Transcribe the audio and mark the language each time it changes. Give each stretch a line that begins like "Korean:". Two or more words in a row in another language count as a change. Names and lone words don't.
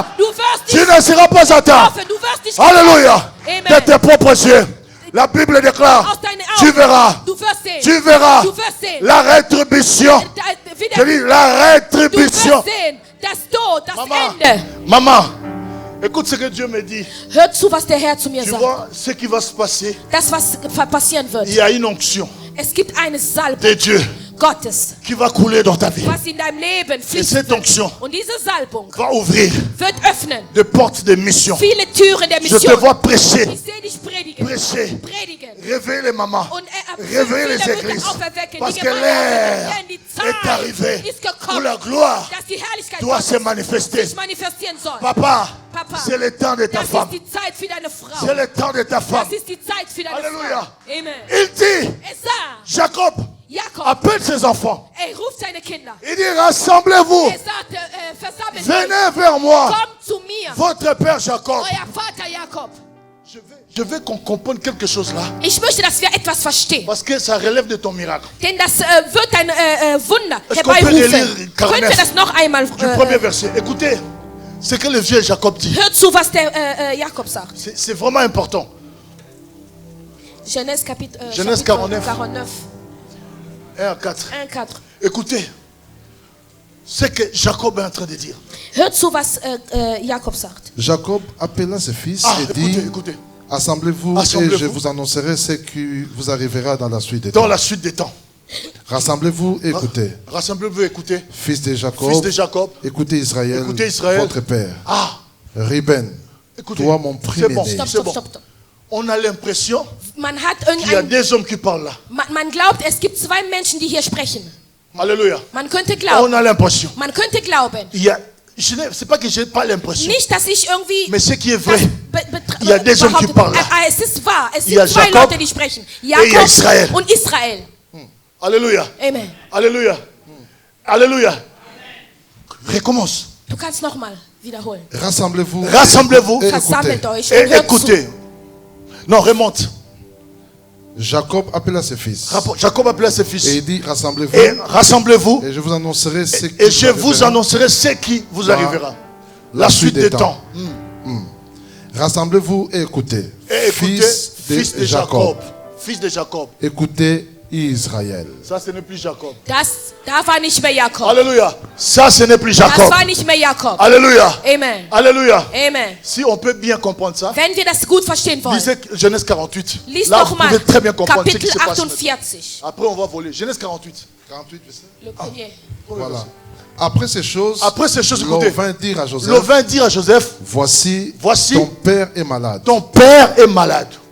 French: Tu ne seras pas atteint. Alléluia. De tes propres yeux. La Bible déclare, tu verras la rétribution. Je dis la rétribution. Maman, écoute ce que Dieu me dit.
German: Hört zu, was der Herr zu mir
French: Tu
German: sagt.
French: vois ce qui va se passer.
German: Das, was passieren wird.
French: Il y a une onction
German: Es gibt eine Salbung
French: de Dieu
German: Gottes,
French: qui va couler dans ta vie.
German: was in deinem Leben
French: Et
German: fließt.
French: cette onction
German: Und diese Salbung
French: va ouvrir
German: wird öffnen
French: des portes de mission.
German: viele Türen der
French: Je te
German: Mission.
French: vois prêcher,
German: Ich sehe dich predigen.
French: prêcher, réveiller les mamans,
German: Und
French: réveiller les
German: viele
French: églises.
German: Mütter auferwecken.
French: Parce
German: Die
French: que
German: Gemeinde
French: l'heure
German: auferwecken. Denn die
French: est arrivée
German: Zeit ist
French: où
German: gekommen,
French: la gloire
German: dass die Herrlichkeit
French: doit se
German: Gottes
French: manifester.
German: sich manifestieren soll.
French: Papa,
German: Papa,
French: c'est le temps de ta
German: das
French: femme.
German: ist die Zeit für deine Frau.
French: C'est le temps de ta femme.
German: Das ist die Zeit für deine
French: Alléluia.
German: Frau.
French: Amen. Il dit,
German: Es sagt,
French: Jacob,
German: Jakob,
French: appelle ses enfants.
German: ruft seine Kinder.
French: Il dit, rassemblez-vous.
German: Sagt, versammelt euch.
French: Venez vers moi.
German: Kommt zu mir.
French: Votre père Jacob.
German: Euer Vater Jakob.
French: Je veux qu'on comprenne quelque chose là.
German: Ich möchte, dass wir etwas verstehen.
French: Parce que ça relève de ton miracle.
German: Denn das wird ein Wunder
French: Est-ce qu'on peut
German: herbeirufen.
French: relire 49
German: Können wir das noch einmal
French: Du premier verset. Écoutez ce que le vieux Jacob dit.
German: hört zu, was der Jakob sagt.
French: C'est vraiment important. Genèse, Genèse chapitre 49. 49, 1 à 4. 1,4. Écoutez ce que Jacob est en train de dire.
German: Hört zu, was Jakob sagt.
French: Jacob appela ses fils Ah, et dit, écoutez. Assemblez-vous et Assemblez-vous. je vous annoncerai ce qui vous arrivera dans la suite des Dans temps. la suite des temps. Rassemblez-vous et écoutez. Rassemblez-vous, écoutez. Fils de Jacob, Fils de Jacob. écoutez Israël, Écoutez Israël. votre père. Ah, Ruben, écoutez. toi mon C'est bon, premier-né. c'est bon. On a l'impression
German: Man hat
French: qu'il y a deux hommes qui parlent là.
German: man glaubt, es gibt zwei Menschen, die hier sprechen.
French: Alléluia.
German: Man könnte
French: On
German: glauben.
French: a l'impression.
German: Man könnte glauben.
French: Il y a, c'est pas que j'ai pas l'impression.
German: Nicht, dass ich irgendwie.
French: Mais ce qui est vrai,
German: das
French: il y a des hommes qui
German: behauptet.
French: parlent là.
German: Es ist wahr. Es
French: Il y a
German: sind zwei Jakob Leute, die sprechen.
French: il y a
German: Jakob
French: Israël.
German: und Israel.
French: Alléluia. Amen. Alléluia. Alléluia. Recommence.
German: Du kannst nochmal wiederholen.
French: Rassemblez-vous. Rassemblez-vous et
German: Versammelt
French: écoutez.
German: euch
French: et
German: und hört zu.
French: écoutez. Non, remonte. Jacob appela ses fils Jacob appela ses et fils. il dit, rassemblez-vous Et rassemblez-vous. et je vous annoncerai ce qui Et je vous arrivera annoncerai ce qui vous dans arrivera. La suite des temps. Rassemblez-vous et écoutez. Et écoutez, Fils de Jacob. Fils de Jacob. Écoutez Israël. Ça, ce n'est plus Jacob.
German: Da war nicht mehr Jakob.
French: Alléluia. Ça, ce n'est plus
German: Das
French: Jacob.
German: war nicht mehr Jakob.
French: Alléluia. Amen. Alléluia. Amen. Si on peut bien comprendre ça,
German: Wenn wir das gut verstehen wollen,
French: lisez Genèse 48.
German: lies
French: Là,
German: doch
French: vous
German: mal
French: pouvez très bien comprendre ce qui
German: Kapitel
French: se passe.
German: 48.
French: Après, on va voler. Genèse 48. 48 versets. Le premier. Voilà. Après ces choses, Après ces choses, l'on écoutez. vint dire à Joseph, Le vint dire à Joseph, voici, Voici ton père est malade. ton père est malade.